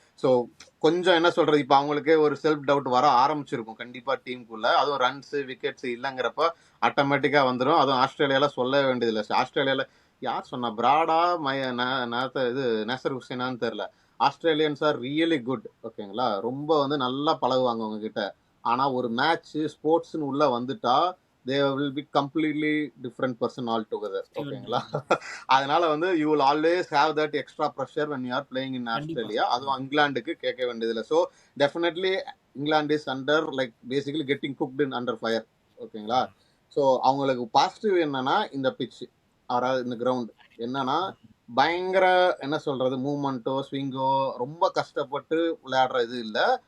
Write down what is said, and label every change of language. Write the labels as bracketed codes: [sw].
[ta] So கொஞ்சம் என்ன சொல்றது, இப்போ அவங்களுக்கே ஒரு செல்ஃப் டவுட் வர ஆரம்பிச்சிருக்கும் கண்டிப்பா டீமுக்குள்ள. அதுவும் ரன்ஸ் விக்கெட்ஸ் இல்லைங்கிறப்ப ஆட்டோமேட்டிக்கா வந்துடும். அதுவும் ஆஸ்திரேலியால சொல்ல வேண்டியதில்லை. ஆஸ்திரேலியால யார் சொன்னா, பிராடா இது நேசர் ஹுசேனான்னு தெரியல. [en] Australians are really good. [ta] ஓகேங்களா, ரொம்ப வந்து நல்லா பழகுவாங்க உங்ககிட்ட. ஆனா ஒரு மேட்ச் ஸ்போர்ட்ஸ்னு உள்ள வந்துட்டா [en] they will be completely different person altogether. [ta] ஓகேங்களா, அதனால வந்து [en] you will always have that extra pressure when you are playing in Australia. [ta] அதுவும் இங்கிலாந்துக்கு கேட்க வேண்டியதில்லை. [en] So definitely England is under like basically getting cooked in under fire. [ta] ஓகேங்களா, so அவங்களுக்கு positive என்னன்னா இந்த பிட்ச் அதாவது இந்த கிரவுண்ட் என்னன்னா பயங்கர என்ன சொல்றது மூவ்மெண்ட்டோ ஸ்விங்கோ ரொம்ப கஷ்டப்பட்டு விளையாடுற இது இல்லை.